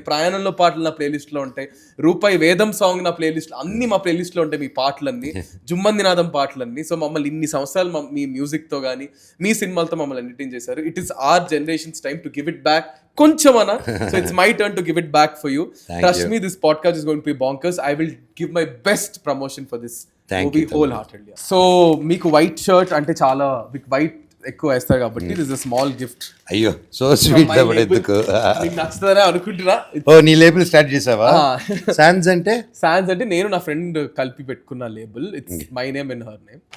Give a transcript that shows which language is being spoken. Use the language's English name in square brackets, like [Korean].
[Telugu] ప్రయాణంలో పాటలు నా ప్లేలిస్ట్లో ఉంటాయి. రూపాయి వేదం సాంగ్ నా ప్లేలిస్ట్, అన్ని మా ప్లేలిస్ట్లో ఉంటాయి. మీ పాటలన్నీ, జుమ్మందినాదం పాటలన్నీ. సో మమ్మల్ని ఇన్ని సంవత్సరాలు మీ మ్యూజిక్తో కానీ మీ సినిమాలతో మమ్మల్ని ఎంటర్టైన్ చేశారు. [English] it is our generation's time to give it back [Telugu] కొంచెం అన్న. [English] So it's my turn to give it back for you. Trust me, this podcast is going to be bonkers. I will give my best promotion for this movie wholeheartedly. [Telugu] So మీకు white shirt అంటే చాలా white ఎక్కువ వేస్తారు కాబట్టి [English] This is a small gift. [Telugu] అయ్యో so sweet తమ్ముడు, ఎందుకు? మీకు నచ్చుతుందనే అనుకుంటున్నా. ఓ నీ లేబుల్ స్టార్ట్ చేసావా? సాన్స్ అంటే సాన్స్ అంటే నేను నా ఫ్రెండ్ కలిపి పెట్టుకున్న label. [English] It's my name and her name.